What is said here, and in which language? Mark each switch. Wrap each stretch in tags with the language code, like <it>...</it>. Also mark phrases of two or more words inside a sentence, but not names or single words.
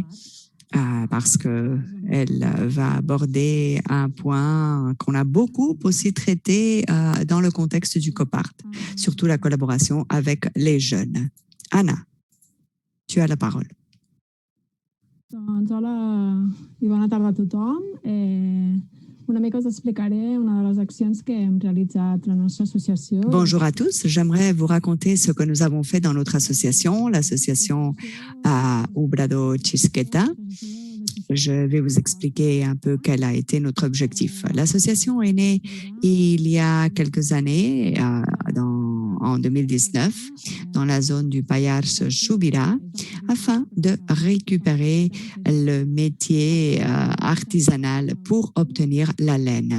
<fr>Parce qu'elle va aborder un point qu'on a beaucoup aussi traité dans le contexte du COPART, surtout la collaboration avec les jeunes. Anna, tu as la parole.</fr> <ca>Doncs hola i bona tarda a tothom. Una mica us explicaré una de les accions que hem realitzat la nostra associació.</ca> <fr>Bonjour à tous, j'aimerais vous raconter ce que nous avons fait dans notre association, l'association Obrado Chisqueta. Je vais vous expliquer un peu quel a été notre objectif. L'association est née il y a quelques années, en 2019, dans la zone du Pallars Sobirà, afin de récupérer le métier artisanal pour obtenir la laine.</fr>